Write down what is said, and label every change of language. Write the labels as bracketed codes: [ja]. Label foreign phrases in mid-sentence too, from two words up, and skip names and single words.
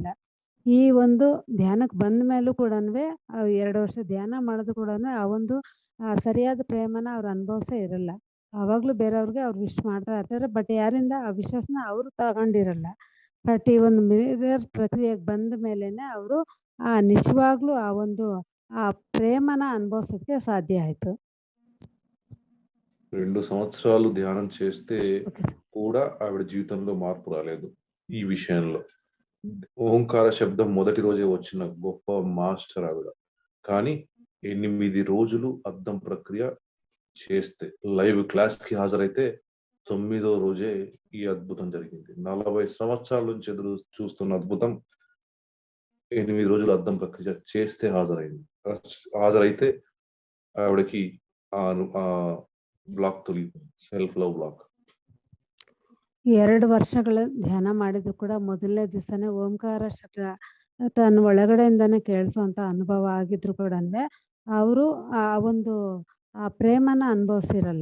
[kn] ಈ ಒಂದು ಧ್ಯಾನಕ್ಕೆ ಬಂದ ಮೇಲೂ ಕೂಡಾನುವೆ 2 ವರ್ಷ ಧ್ಯಾನ ಮಾಡಿದ್ರು ಕೂಡಾನು ಆ ಒಂದು ಸರಿಯಾದ ಪ್ರೇಮನ ಅವ್ರು ಅನುಭವಿಸೇ ಇರಲ್ಲ. ಆವಾಗ್ಲೂ ಬೇರೆಯವ್ರಿಗೆ ಅವ್ರು ವಿಶ್ ಮಾಡ್ತಾ ಇರ್ತಾರೆ. ಬಟ್ ಯಾರಿಂದ ಆ ವಿಶಸ್‌ನ ಅವರು ತಗೊಂಡಿರಲ್ಲ. ಬಟ್ ಈ ಒಂದು ಮಿರರ್ ಪ್ರಕ್ರಿಯೆಗೆ ಬಂದ ಮೇಲೇನೆ ಅವರು ನಿಜವಾಗ್ಲೂ ಆ ಒಂದು ಆ ಪ್ರೇಮನ ಅನುಭವಿಸೋದಕ್ಕೆ ಸಾಧ್ಯ ಆಯ್ತು. [te] 2 సంవత్సరాలు ధ్యానం చేస్తే ఓకే సార్. కూడా ఆవిడ జీవితంలో మార్పు రాలేదు ఈ విషయంలో. ఓంకార శబ్దం మొదటి రోజే వచ్చిన గొప్ప మాస్టర్ ఆవిడ. కానీ 8 రోజులు అద్దం ప్రక్రియ చేస్తే, లైవ్ క్లాస్‌కి హాజరైతే 9వ రోజే ఈ అద్భుతం జరిగింది. 40 సంవత్సరాల నుంచి ఎదురు చూస్తున్న అద్భుతం 8 రోజులు అద్దం ప్రక్రియ చేస్తే హాజరైంది. హాజరైతే ఆవిడకి ಬ್ಲಾಕ್ ತొలగిపోయింది. [en] self love block. [kn] 2 ವರ್ಷಗಳ ಧ್ಯಾನ ಮಾಡಿದ್ರು ಕೂಡ ಮೊದಲನೇ ದಿವಸನೇ ಓಂಕಾರ ಶಬ್ದ ತನ್ನ ಒಳಗಡೆಯಿಂದಾನೇ ಕೇಳಿಸುವಂಥ ಅನುಭವ ಆಗಿದ್ರು ಕೂಡಾನುವೆ ಅವರು ಆ ಒಂದು ಆ ಪ್ರೇಮನ ಅನುಭವಿಸಿರಲ್ಲ.